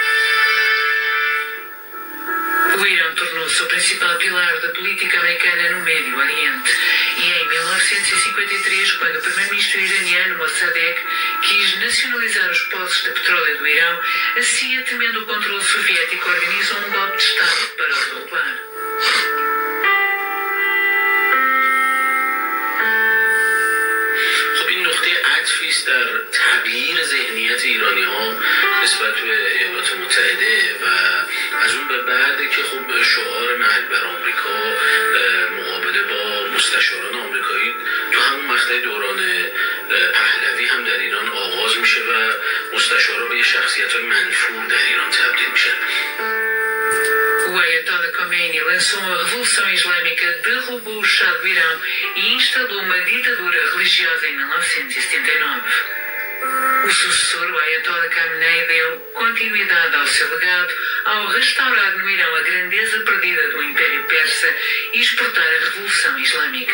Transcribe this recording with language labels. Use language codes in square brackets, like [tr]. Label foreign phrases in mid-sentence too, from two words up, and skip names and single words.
[pt] O Irão tornou-se o principal pilar da política americana no Médio Oriente. E em 1953, quando o primeiro-ministro iraniano Mossadegh quis nacionalizar os poços de petróleo do Irão, a CIA, temendo o controle soviético, organizou um golpe de Estado para o derrubar. [fa] خب این نقطه عطفی است در تغییر ذهنیت ایرانی ها نسبت به ایالات متحده و از اون به بعد که خب شعار مرگ بر آمریکا مقابله با مستشاران آمریکایی تو همون مقطع دوران پهلوی هم در ایران آغاز میشه و مستشارا به یه شخصیت‌های منفور در ایران تبدیل میشن. [pt] O Ayatollah Khomeini lançou a Revolução Islâmica, derrubou o Shah do Irão e instalou uma ditadura religiosa em 1979. O sucessor, o Ayatollah Khamenei, deu continuidade ao seu legado ao restaurar no Irão a grandeza perdida do Império Persa e exportar a Revolução Islâmica.